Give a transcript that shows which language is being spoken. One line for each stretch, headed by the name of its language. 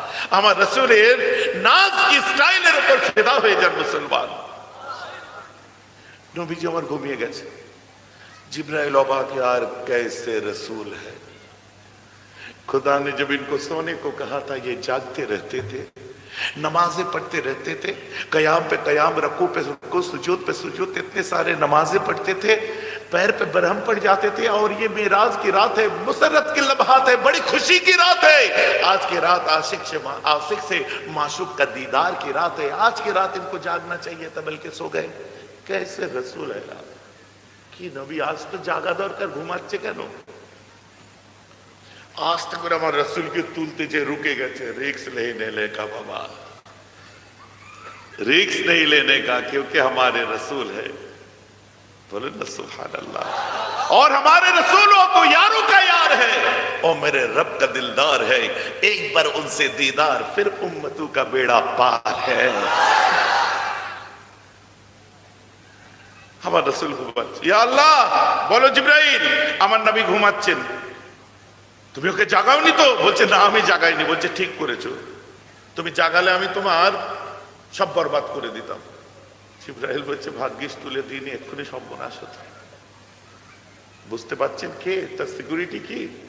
Bangla: আমার রাসূলের নাচ কি স্টাইলের উপর ফিদা হয়ে যান মুসলমান। নবীজি আমার ঘুমিয়ে গেছে।
Hindi: जिब्राइल अबाक यार कैसे रसूल है। खुदा ने जब इनको सोने को कहा था, ये जागते रहते थे, नमाजें पढ़ते रहते थे, कयाम पे कयाम, रकू पे रकू, सुजूद पे सुजूद, इतने सारे नमाजें पढ़ते थे, पैर पे बरहम पड़ जाते थे। और ये मेराज की रात है, मुसर्रत की लम्हात है, बड़ी खुशी की रात है। आज की रात आशिक से माशूक का दीदार की रात है। आज की रात इनको जागना चाहिए था, बल्कि सो गए। कैसे रसूल है यार
Bangla: কি নবী, আজ তো জাগা দরকার, ঘুমাচ্ছে কেন? আস্তে করে আমার রাসূলকে তুলতে যে রুকে গেছে।
Hindi: रिस्क नहीं लेने का बाबा, रिस्क नहीं लेने का, क्योंकि हमारे रसूल है। बोले ना सुभान अल्लाह। और हमारे रसूलों को यारों का यार है, और मेरे रब का दिलदार है। एक बार उनसे दीदार, फिर उम्मतों का बेड़ा पार है।
Bangla: আমার রাসূল ঘুমাচ্ছে। ইয়া আল্লাহ, বলো জিবরাইল আমার নবী ঘুমাচ্ছেন, তুমি ওকে জাগাওনি তো? বলছে না আমি জাগাইনি। বলছে ঠিক করেছো, তুমি জাগালে আমি তোমার সব বরবাদ করে দিতাম। জিবরাইল বলছে ভাগ্যিস তুলে দিইনি, এক্ষুনি সর্বনাশ হতো। বুঝতে পারছেন কে তার সিকিউরিটি কি?